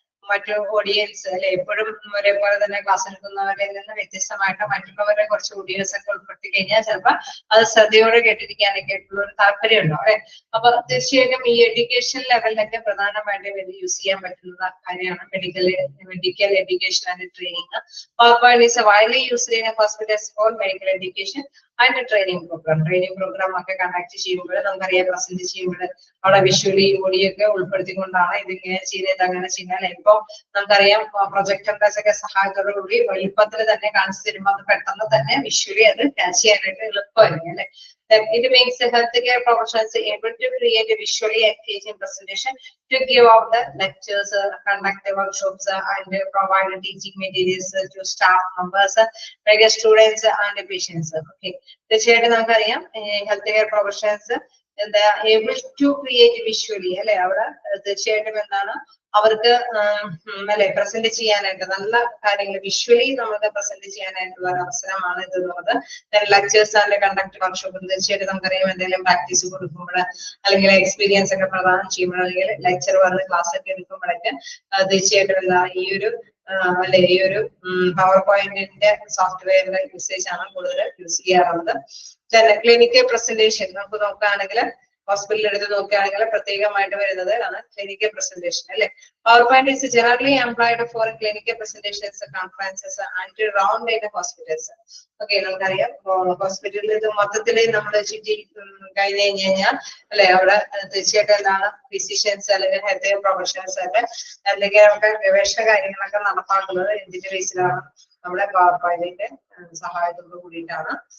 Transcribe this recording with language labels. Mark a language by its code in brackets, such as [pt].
[ml] മറ്റു ഓഡിയൻസ് അല്ലെ എപ്പോഴും ഒരേപോലെ തന്നെ ക്ലാസ് എടുക്കുന്നവരിൽ നിന്ന് വ്യത്യസ്തമായിട്ട് മറ്റുള്ളവരെ കുറച്ച് ഓഡിയൻസ് ഒക്കെ ഉൾപ്പെടുത്തി കഴിഞ്ഞാൽ ചിലപ്പോൾ അത് ശ്രദ്ധയോടെ കേട്ടിരിക്കാനൊക്കെ ആയിട്ടുള്ള ഒരു താല്പര്യം ഉണ്ടാവും അല്ലെ അപ്പൊ തീർച്ചയായിട്ടും ഈ എഡ്യൂക്കേഷൻ ലെവലിലൊക്കെ പ്രധാനമായിട്ടും യൂസ് ചെയ്യാൻ പറ്റുന്ന കാര്യമാണ് [en] Medical education and training. PowerPoint is widely used in hospitals for medical education and training program. [ml] Training programme ഒക്കെ കണ്ടക്ട് ചെയ്യുമ്പോൾ നമുക്കറിയാം പ്രസന്റ് ചെയ്യുമ്പോൾ അവിടെ വിഷ്വലി ഓഡിയോ ഒക്കെ ഉൾപ്പെടുത്തിക്കൊണ്ടാണ് ഇതിങ്ങനെ ചെയ്യുന്നത് അങ്ങനെ ചെയ്യുന്നത്. ഇപ്പൊ നമുക്കറിയാം പ്രൊജക്ടറിന്റെ ഒക്കെ സഹായത്തോടുകൂടി എളുപ്പത്തിൽ തന്നെ കാണിച്ചു തരുമ്പോൾ അത് പെട്ടെന്ന് തന്നെ വിഷ്വലി അത് ക്യാച്ച് ചെയ്യാനായിട്ട് എളുപ്പമായിരിക്കും അല്ലെ. [en] It makes the healthcare professionals able to create a visually engaging presentation to give out the lectures, conduct the workshops, and provide teaching materials to staff members, like students and patients. [ml] Okay, തീർച്ചയായിട്ടും നമുക്കറിയാം health care professionals എന്താ [en] able to create visually [ml] അല്ലെ അവിടെ തീർച്ചയായിട്ടും എന്താണ് അവർക്ക് അല്ലെ present ചെയ്യാനായിട്ട് നല്ല കാര്യങ്ങൾ വിഷ്വലി നമുക്ക് പ്രസന്റ് ചെയ്യാനായിട്ടുള്ള ഒരു അവസരമാണ് ഇത് എന്നുള്ളത്. [en] lectures and conduct workshop [ml] തീർച്ചയായിട്ടും നമുക്കറിയാം എന്തെങ്കിലും പ്രാക്ടീസ് കൊടുക്കുമ്പോൾ അല്ലെങ്കിൽ എക്സ്പീരിയൻസ് ഒക്കെ പ്രദാനം ചെയ്യുമ്പോൾ അല്ലെങ്കിൽ ലെക്ചർ വന്ന് ക്ലാസ് ഒക്കെ എടുക്കുമ്പോഴൊക്കെ തീർച്ചയായിട്ടും എന്താ ഈ ഒരു അല്ലെ ഈ ഒരു പവർ പോയിന്റിന്റെ സോഫ്റ്റ്വെയറിന്റെ യൂസേജ് ആണ് കൂടുതൽ യൂസ് ചെയ്യാറുള്ളത്. ക്ലിനിക്കൽ പ്രസന്റേഷൻ നമുക്ക് നോക്കുകയാണെങ്കിൽ ഹോസ്പിറ്റലിൽ എടുത്ത് നോക്കുകയാണെങ്കിൽ പ്രത്യേകമായിട്ട് വരുന്നത് ആണ് ക്ലിനിക്കൽ പ്രസന്റേഷൻ അല്ലെ. PowerPoint is generally employed for clinical presentations, conferences and round in hospitals. Okay നമുക്കറിയാം ഹോസ്പിറ്റലിൽ ഇത് മൊത്തത്തിൽ നമ്മൾ ചുറ്റി കഴിഞ്ഞു കഴിഞ്ഞാൽ അല്ലെ അവിടെ തീർച്ചയായിട്ടും എന്താണ് ഫിസിഷ്യൻസ് അല്ലെങ്കിൽ ഹെൽത്ത് കെയർ പ്രൊഫഷണൽസ് ഒക്കെ അല്ലെങ്കിൽ നമുക്ക് ഗവേഷണ കാര്യങ്ങളൊക്കെ നടപ്പാക്കുന്നത് എന്തിന്റെ ബേസിലാണ് നമ്മുടെ PowerPointന്റെ സഹായത്തോട് കൂടിയിട്ടാണ്.